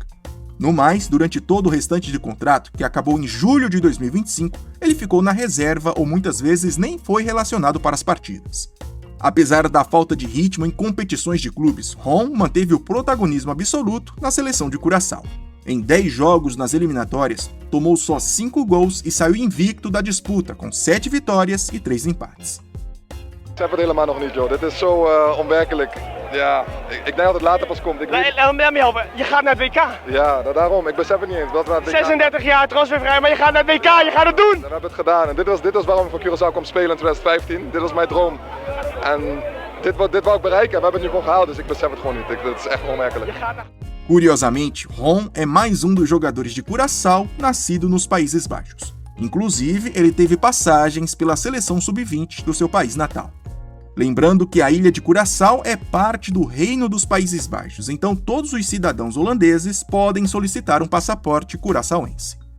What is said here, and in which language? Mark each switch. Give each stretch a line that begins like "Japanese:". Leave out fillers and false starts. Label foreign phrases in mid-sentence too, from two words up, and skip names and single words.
Portuguese: No mais, durante todo o restante de contrato, que acabou em julho de 2025, ele ficou na reserva ou muitas vezes nem foi relacionado para as partidas. Apesar da falta de ritmo em competições de clubes, Ron manteve o protagonismo absoluto na seleção de Curaçao. Em 10 jogos nas eliminatórias, tomou só 5 gols e saiu invicto da disputa, com 7 vitórias e 3 empates.
Dutch: Ik heb het helemaal nog niet, joh. Dit is zo onwerkelijk. Ja, ik denk dat het later pas komt. Laat me helpen. Je gaat naar het WK. Ja, daarom. Ik besef het niet eens. Dat we naar het WK... 36 jaar transfervrij, maar je gaat naar het WK. Je gaat het doen. Dan hebben we het gedaan. En dit was waarom ik voor Curaçao kwam spelen in 2015. Dit was mijn droom. En dit wou ik bereiken. We hebben het nu gewoon gehaald, dus ik besef het gewoon niet. Dat is echt onwerkelijk.
Portuguese: Curiosamente, Ron é mais um dos jogadores de Curaçao nascido nos Países Baixos. Inclusive, ele teve passagens pela seleção sub-20 do seu país natal. Lembrando que a ilha de Curaçao é parte do Reino dos Países Baixos, então todos os cidadãos holandeses podem solicitar um passaporte curaçaoense.